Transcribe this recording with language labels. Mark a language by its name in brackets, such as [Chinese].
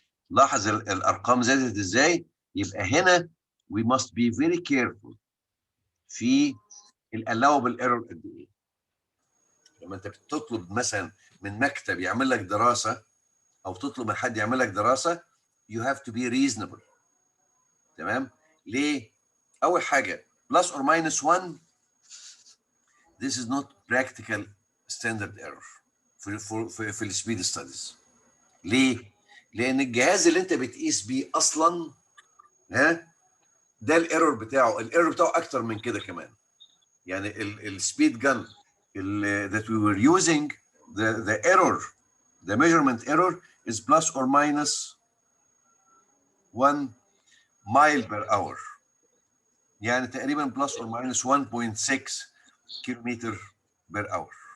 [Arabic] لاحظ الارقام زادت ازاي؟ يبقى هنا [English] we must be very careful [Arabic] في [English] allowable error [Arabic] قد ايه. لما انت بتطلب مثلا من مكتب يعمل لك دراسه او تطلب من حد يعمل لك دراسه [English] you have to be reasonable. [Arabic] تمام؟ ليه؟ اول حاجه [English] plus or minus 1 this is not practical standard error في السبيد studies. [Arabic] ليه؟ لان الجهاز اللي انت بتقيس بيه اصلا ده الايرور بتاعه اكتر من كده كمان. يعني السبيد جن [English] that we were using the error the measurement error is plus or minus 1 mile per hour، [Arabic] يعني تقريبا [English] plus or minus 1.6 kilometer per hour.